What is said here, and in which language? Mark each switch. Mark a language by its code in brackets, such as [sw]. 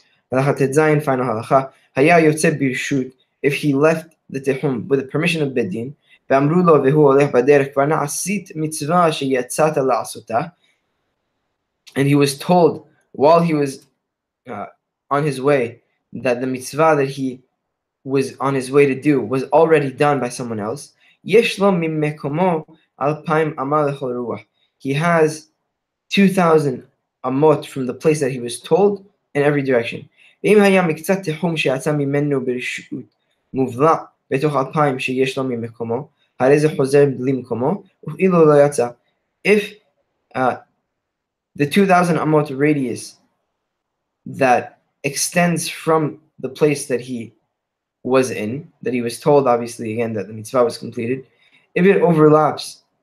[en] Final halacha. If he left the tihum with the permission of Bedin, and he was told while he was on his way that the mitzvah that he was on his way to do was already done by someone else, [he] יש לו ממקומו 2,000 אמה לכל רוח. [en] He has 2,000 amot from the place that he was told in every direction. [he] ואם היה מקצת תחום שיצא ממנו ברשות מובלע בתוך 2,000 שיש לו ממקומו, הרי זה חוזר בלי מקומו, ואילו לא יצא. [en] If the 2,000 amot radius that extends from the place that he was in, that he was told, obviously, again, that the mitzvah was completed, if it overlaps,